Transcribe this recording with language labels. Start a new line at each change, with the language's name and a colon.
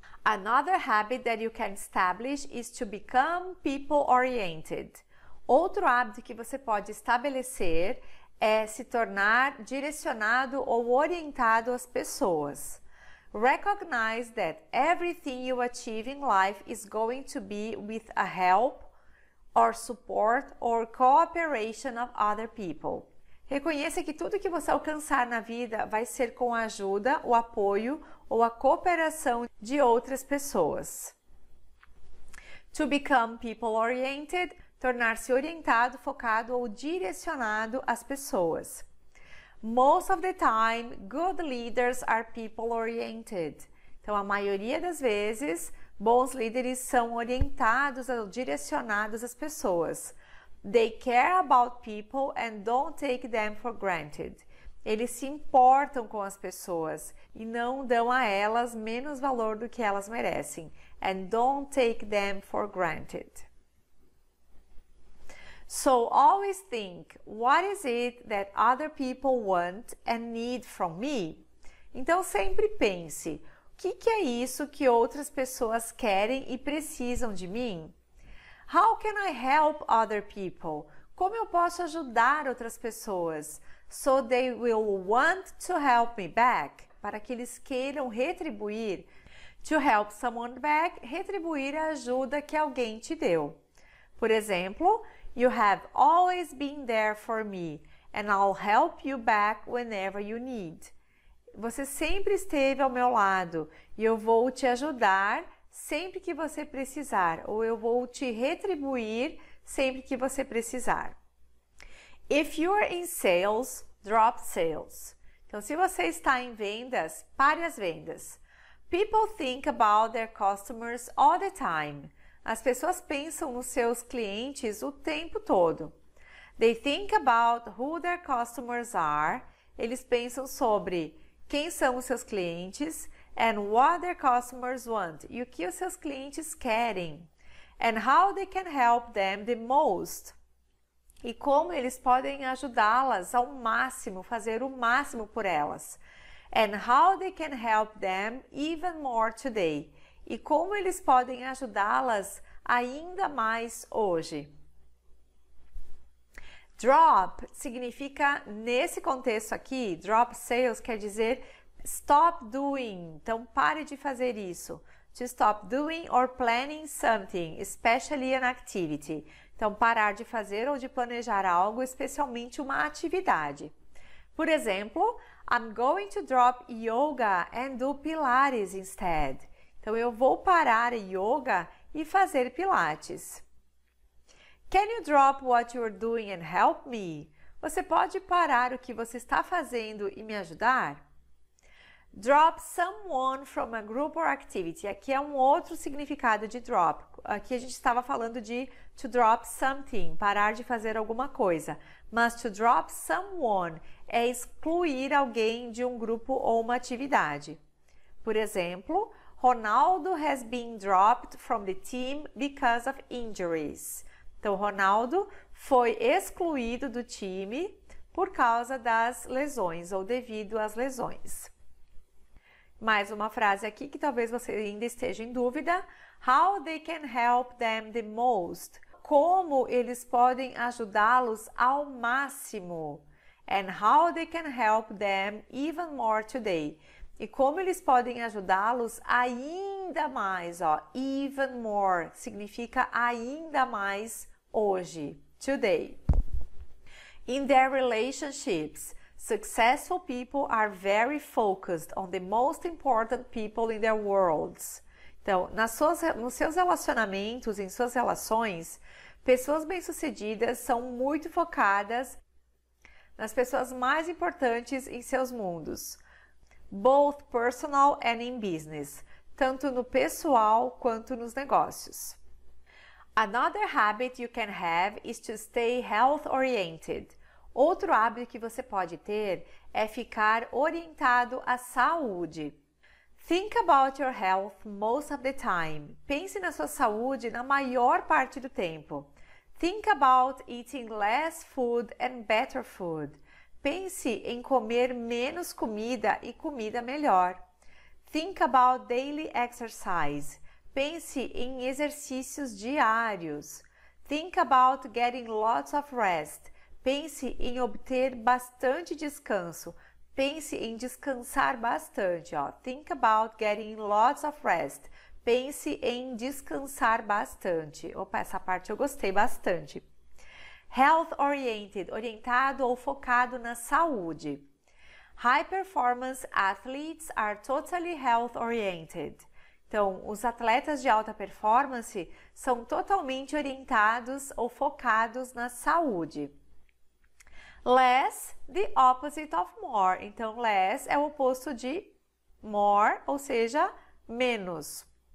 English: Another habit that you can establish is to become people-oriented.
Portuguese: Outro hábito que você pode estabelecer é se tornar direcionado ou orientado às pessoas.
English: Recognize that everything you achieve in life is going to be with a help or support or cooperation of other people.
Portuguese: Reconheça que tudo que você alcançar na vida vai ser com a ajuda, o apoio ou a cooperação de outras pessoas.
English: To become people-oriented,
Portuguese: tornar-se orientado, focado ou direcionado às pessoas.
English: Most of the time, good leaders are people-oriented.
Portuguese: Então, a maioria das vezes, bons líderes são orientados ou direcionados às pessoas.
English: They care about people and don't take them for granted.
Portuguese: Eles se importam com as pessoas e não dão a elas menos valor do que elas merecem.
English: And don't take them for granted. So always think, what is it that other people want and need from me?
Portuguese: Então sempre pense, o que é isso que outras pessoas querem e precisam de mim?
English: How can I help other people?
Portuguese: Como eu posso ajudar outras pessoas?
English: So they will want to help me back.
Portuguese: Para que eles queiram retribuir.
English: To help someone back,
Portuguese: retribuir a ajuda que alguém te deu. Por exemplo,
English: you have always been there for me, and I'll help you back whenever you need.
Portuguese: Você sempre esteve ao meu lado e eu vou te ajudar sempre que você precisar, ou eu vou te retribuir sempre que você precisar.
English: If you're in sales, drop sales.
Portuguese: Então, se você está em vendas, pare as vendas.
English: People think about their customers all the time.
Portuguese: As pessoas pensam nos seus clientes o tempo todo.
English: They think about who their customers are.
Portuguese: Eles pensam sobre quem são os seus clientes
English: and what their customers want.
Portuguese: E o que os seus clientes querem.
English: And how they can help them the most.
Portuguese: E como eles podem ajudá-las ao máximo, fazer o máximo por elas.
English: And how they can help them even more today.
Portuguese: E como eles podem ajudá-las ainda mais hoje. Drop significa, nesse contexto aqui,
English: drop sales
Portuguese: quer dizer
English: stop doing.
Portuguese: Então, pare de fazer isso.
English: To stop doing or planning something, especially an activity.
Portuguese: Então, parar de fazer ou de planejar algo, especialmente uma atividade. Por exemplo,
English: I'm going to drop yoga and do Pilates instead.
Portuguese: Então, eu vou parar yoga e fazer pilates.
English: Can you drop what you're doing and help me?
Portuguese: Você pode parar o que você está fazendo e me ajudar?
English: Drop someone from a group or activity.
Portuguese: Aqui é um outro significado de drop. Aqui a gente estava falando de
English: to drop something,
Portuguese: parar de fazer alguma coisa. Mas
English: to drop someone
Portuguese: é excluir alguém de um grupo ou uma atividade. Por exemplo,
English: Ronaldo has been dropped from the team because of injuries.
Portuguese: Então, Ronaldo foi excluído do time por causa das lesões ou devido às lesões. Mais uma frase aqui que talvez você ainda esteja em dúvida.
English: How they can help them the most.
Portuguese: Como eles podem ajudá-los ao máximo.
English: and how they can help them even more today.
Portuguese: E como eles podem ajudá-los ainda mais, ó,
English: even more
Portuguese: significa ainda mais hoje, today.
English: In their relationships, successful people are very focused on the most important people in their worlds.
Portuguese: Então, nos seus relacionamentos, em suas relações, pessoas bem-sucedidas são muito focadas nas pessoas mais importantes em seus mundos,
English: both personal and in business,
Portuguese: tanto no pessoal quanto nos negócios.
English: Another habit you can have is to stay health-oriented.
Portuguese: Outro hábito que você pode ter é ficar orientado à saúde.
English: Think about your health most of the time.
Portuguese: Pense na sua saúde na maior parte do tempo.
English: Think about eating less food and better food.
Portuguese: Pense em comer menos comida e comida melhor.
English: Think about daily exercise.
Portuguese: Pense em exercícios diários.
English: Think about getting lots of rest.
Portuguese: Pense em obter bastante descanso. Pense em descansar bastante. Ó.
English: Think about getting lots of rest.
Portuguese: Pense em descansar bastante. Opa, essa parte eu gostei bastante. Health-oriented, orientado ou focado na saúde.
English: High performance athletes are totally health-oriented.
Portuguese: Então, os atletas de alta performance são totalmente orientados ou focados na saúde.
English: Less, the opposite of more.
Portuguese: Então, less é o oposto de more, ou seja, menos.